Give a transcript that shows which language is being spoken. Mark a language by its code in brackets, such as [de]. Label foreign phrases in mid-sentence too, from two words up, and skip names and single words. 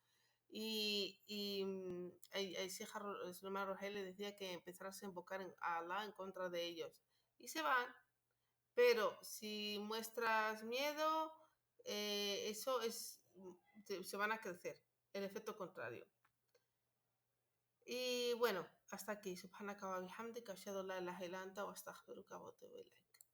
[es] Y Sheikh Sulaiman Rohel le decía que empezaras a invocar a Allah en contra de ellos. Y se van. Pero si muestras miedo, eso se van a crecer. El efecto contrario. Y bueno, hasta aquí. [ar] سبحانك وبحمدك، أشهد أن لا إله إلا أنت وأستغفرك وأتوب إليك.